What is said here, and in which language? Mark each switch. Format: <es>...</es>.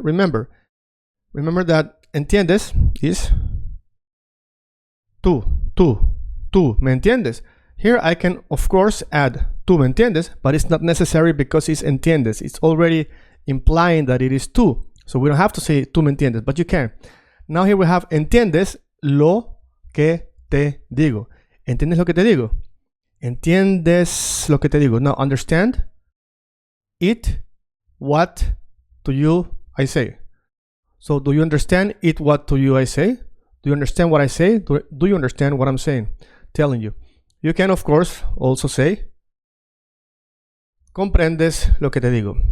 <en>Remember that entiendes is tú,</en> <es>¿me entiendes?</es> <en>Here I can, of course, add</en> <es>tú, ¿me entiendes?</es> <en>But it's not necessary because it's entiendes. It's already implying that it is tú. So we don't have to say</en> <es>tú me entiendes,</es> <en>but you can. Now here we have</en> <es>entiendes lo que te digo. ¿Entiendes lo que te digo? Entiendes lo que te digo.</es> <en>Now understand it, what to you I say. So do you understand it, what to you I say? Do you understand what I say? Do you understand what I'm saying? Telling you. You can, of course, also say</en> <es>comprendes lo que te digo.</es>